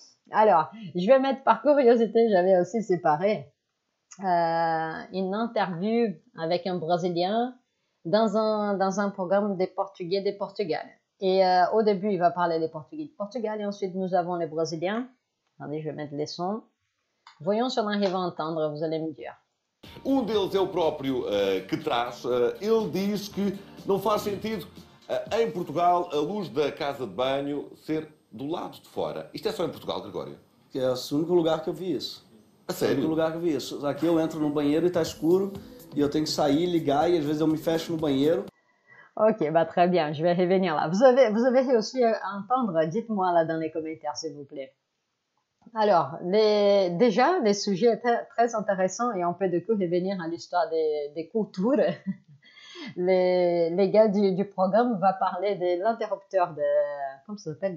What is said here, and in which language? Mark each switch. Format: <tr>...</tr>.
<fr>Alors, je vais mettre par curiosité, j'avais aussi séparé une interview avec un Brésilien dans un programme des Portugais du Portugal. Et au début, il va parler des Portugais du Portugal et ensuite nous avons les Brésiliens. Attendez, je vais mettre les sons. Voyons si on arrive à entendre, vous allez me dire.</fr> <pt>Deles é o próprio que traz. Ele diz que não faz sentido em Portugal a luz da casa de banho ser do lado de fora. Isto é só em Portugal, Gregório? É o único lugar que eu vi isso. A sério? É o único lugar que eu vi isso. Aqui eu entro no banheiro e tá escuro e eu tenho que sair, ligar e às vezes eu me fecho no banheiro.</pt> <fr>Ok, bah très bien, je vais revenir là. Vous avez réussi à entendre? Dites-moi là dans les commentaires, s'il vous plaît. Alors, déjà, les sujets étaient très intéressants et on peut du coup revenir à l'histoire des cultures. Les gars du programme vont parler de l'interrupteur comment ça s'appelle?</fr>